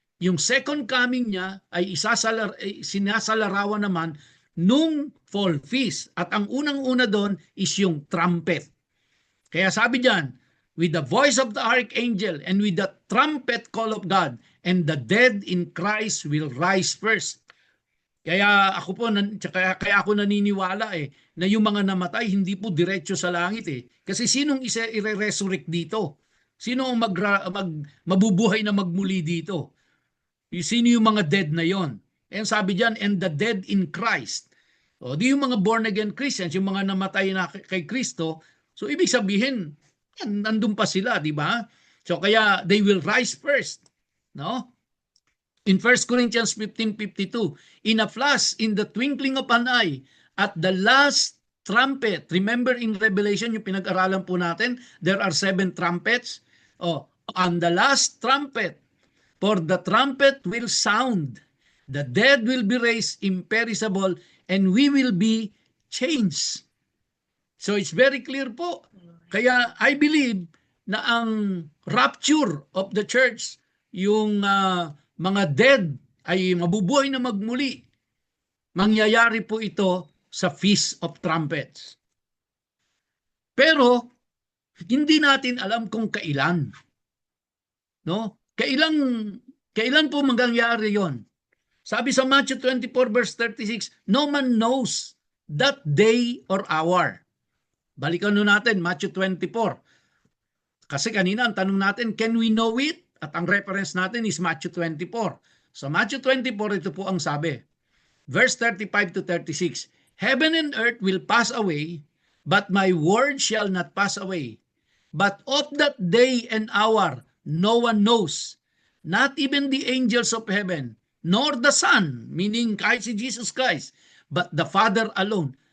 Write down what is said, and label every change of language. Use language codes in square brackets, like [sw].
[tl] Yung second coming niya ay sinasalarawan naman nung fall feast. At ang unang-una doon is yung trumpet. [en] Kaya sabi diyan, with the voice of the archangel and with the trumpet call of God, and the dead in Christ will rise first. [tl] Kaya ako po, kaya ako naniniwala na yung mga namatay hindi po diretso sa langit Kasi sinong i-resurrect dito? Sino ang mabubuhay na magmuli dito? Sino yung mga dead na yon? [en] And [tl] sabi diyan, [en] and the dead in Christ. [tl] O di yung mga born again Christians, yung mga namatay na kay Kristo, so ibig sabihin, nandun pa sila, di ba? [en] So kaya they will rise first, no? In 1 Corinthians 15:52, in a flash, in the twinkling of an eye, at the last trumpet. Remember in Revelation, [tl] yung pinag-aralan po natin, [en] there are 7 trumpets. On the last trumpet, for the trumpet will sound, the dead will be raised imperishable, and we will be changed. So it's very clear po. [tl] Kaya I believe na ang rapture of the church, yung mga dead ay mabubuhay na magmuli. Mangyayari po ito sa Feast of Trumpets. Pero hindi natin alam kung kailan. No? Kailan po mangyayari 'yon? Sabi sa Matthew 24 verse 36, [en] no man knows that day or hour. [tl] Balikan natin Matthew 24. Kasi kanina ang tanong natin, [en] can we know it? [tl] At ang reference natin is Matthew 24. So Matthew 24, ito po ang sabi. [en] Verse 35 to 36. Heaven and earth will pass away, but my word shall not pass away. But of that day and hour, no one knows, not even the angels of heaven, nor the Son, [tl] meaning kahit si [en] Jesus Christ, but the Father alone.